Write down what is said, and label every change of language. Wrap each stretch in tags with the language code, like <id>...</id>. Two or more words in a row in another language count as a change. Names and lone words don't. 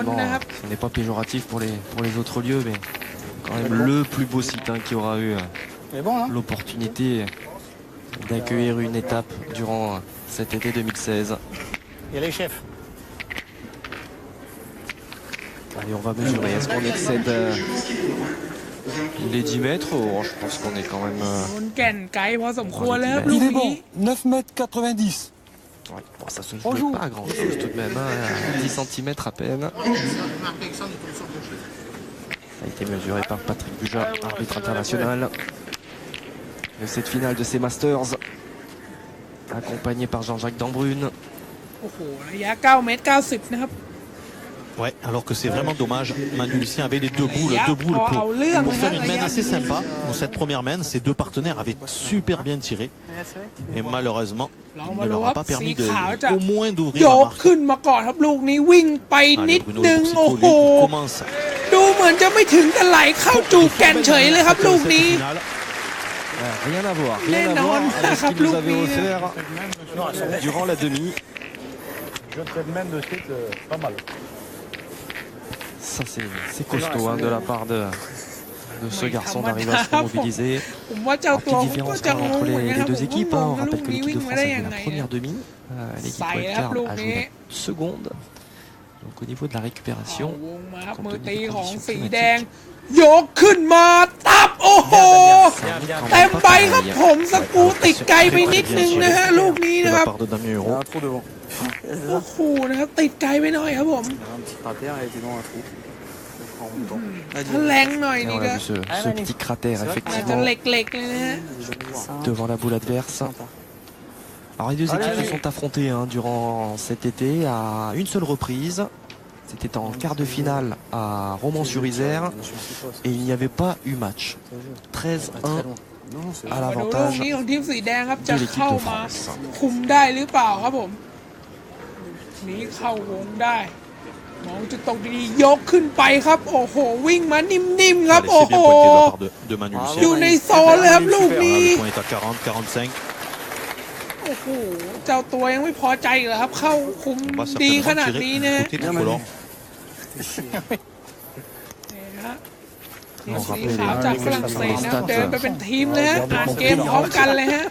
<fr>Certainement,</fr> <th>นะครับ</th> <fr>ce n'est pas péjoratif pour les autres lieux, mais quand même le plus beau site hein, qui aura eu Il est bon, hein l'opportunité d'accueillir une étape durant cet été 2016. Il y a les chefs. Allez, on va mesurer. Est-ce qu'on excède les 10 mètres oh, je pense qu'on est quand même...</fr> <th>คนแก่นไกลพอสมควรแล้วครับลูก</th> <fr>Il est</fr> <th>นี้</th> <fr>bon, 9 mètres 90. Ouais, bon, ça se joue pas à grand chose tout de même, hein, 10 cm à peine. Ça a été mesuré par Patrick Buja, arbitre international de cette finale de ces Masters, accompagné par Jean-Jacques Dambrune.</fr> <th>โอ้โห ระยะ9 เมตร 90 นะครับ</th> <fr>Ouais, alors que c'est vraiment dommage. Manu Lucien avait les deux boules pour faire une main assez sympa. Pour cette première main, ses deux partenaires avaient super bien tiré. Et malheureusement, il ne leur a pas permis au moins</fr> <th>ย</th> <fr>d'ouvrir la</fr> <th>ก</th> <fr>marque.</fr> <th>ขึ้นมาก่อนครับลูกนี้วิ่งไปนิ</th> <fr>Allez,</fr> <th>ด</th> <fr>Bruno</fr> <th>นึง</th> <fr>Lopsico,</fr> <th>โอ้โห</th> <fr>lui, qui commence</fr> <th>ดูเหมือนจะไม่ถึงแต่ไหลเข้าจูบแก่นเฉยเลยครับลูก</th> <fr>cette</fr> <th>นี้</th> <fr>finale. Rien à voir, Les rien à voir normes, avec ce qu'il nous avait Raploupine. offert durant la demi. Cette main de suite, pas mal. Ça c'est costaud hein, de la part de ce garçon d'arriver à se mobiliser.</fr> <th>ผมว่าเจ้า</th> <fr>Alors,</fr> <th>ตัว</th> <fr>petite</fr> <th>ผมก็</th> <fr>différence</fr> <th>จะ</th> <fr>quand</fr> <th>ง</th> <fr>même</fr> <th>ง</th> <fr>entre</fr> <th>เหมือนกัน</th> <fr>les</fr> <th>ครับ</th> <fr>deux</fr> <th>ผม</th> <fr>équipes.</fr> <th>ก็</th> <fr>Hein.</fr> <th>ง</th> <fr>On</fr> <th>งลู</th> <fr>rappelle</fr> <th>ก</th> <fr>que</fr> <th>นี้</th> <fr>l'équipe</fr> <th>วิ่ง</th> <fr>de</fr> <th>มา</th> <fr>France</fr> <th>ได้</th> <fr>a</fr> <th>ยัง</th> <fr>joué</fr> <th>ไง</th> <fr>la première demi. L'équipe Ça y est, wildcard Raploupine. a joué la seconde. Donc au niveau de la</fr> <th>เอา</th> <fr>récupération,</fr> <th>วงมาครับ</th> <fr>compte</fr> <th>มือ</th> <fr>tenu</fr> <th>ตี</th> <fr>des</fr> <th>ของ</th> <fr>conditions</fr> <th>สีแดง</th> <fr>climatiques.</fr> <th>ยกขึ้นมาตับโอ้โห</th> <fr>ça n'est quand</fr> <th>เต็</th> <fr>même</fr> <th>ม</th> <fr>pas</fr> <th>ใบครับ</th> <fr>pareil.</fr> <th>ผมสกรูติดไกลไปนิดนึงนะฮะลูกนี้</th> <fr>De</fr> <th>นะค</th> <fr>la</fr> <th>รับ</th> <fr>part de Damien Il y a Euro. un trou devant.</fr> <th>โอ้โหนะครับติดไกลไปหน่อยครับผม</th> <fr>Un petit cratère, elle était dans un trou. En montant.</fr> <th>ถ้าแรงหน่อย</th> <fr>Et</fr> <th>นี่</th> <fr>on</fr> <th>ก็</th> <fr>a vu ce petit cratère</fr> <th>อาจจะ</th> <fr>effectivement</fr> <th>เหล็กๆเลยนะฮะ</th> <fr>devant la boule adverse. Sympa. Alors les deux Allez, équipes se allez. sont affrontées hein, durant cet été à une seule reprise. C'était en quart de finale à Romans-sur-Isère et il n'y avait pas eu match. 13-1 à</fr> <th>มาดูลูก</th> <fr>l'avantage</fr> <th>นี้ของทีมสีแดงครับ</th> <fr>de</fr> <th>จะ</th> <fr>l'équipe</fr> <th>เข้า</th> <fr>de</fr> <th>มา</th> <fr>France.</fr> <th>คุมได้หรือเปล่าครับผมนี้เข้าวงได้ มองจุดตกดีๆยกขึ้นไปครับ โอ้โห วิ่งมานิ่มๆครับ</th> <fr>Allez,</fr> <th>โอ้</th> <fr>c'est</fr> <th>โห</th> <fr>bien pointé de la part de Manu</fr> <th>อยู่</th> <fr>Lucien.</fr> <th>อยู่ในโซนเลยครับลูก</th> <fr>Ah,</fr> <th>นี้</th> <fr>le point est à 40, 45.</fr> <th>โอ้โห เจ้าตัวยังไม่พอใจเหรอครับ เข้าคุม</th> <fr>On va</fr> <th>ดีข</th> <fr>certainement</fr> <th>นาด</th> <fr>tirer</fr> <th>นี้</th> <fr>du</fr> <th>นะ</th> <fr>côté tricolore.</fr> <th>นี่นะฮะทีมสีขาวจากฝรั่งเศสนะครับเดินไปเป็นทีมเลยฮะอ่านเกมพร้อมกันเลยฮะ</th>